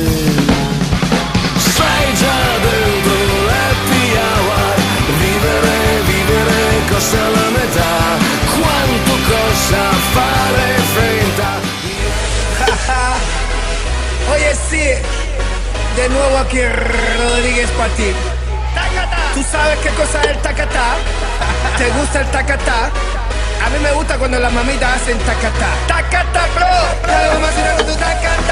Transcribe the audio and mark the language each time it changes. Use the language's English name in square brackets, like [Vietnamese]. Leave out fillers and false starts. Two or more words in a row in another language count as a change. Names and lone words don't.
[Italian] Sei già dentro l'happy hour, vivere costa la metà. Quanto costa fare finta? [Spanish] Oye sí, de nuevo aquí Rodríguez para ti. ¿Tú sabes qué cosa es el tacatá? ¿Te gusta el tacatá? A mí me gusta cuando las mamitas hacen tacatá. Tacatá, bro. Dale mamacita con tu tacatá.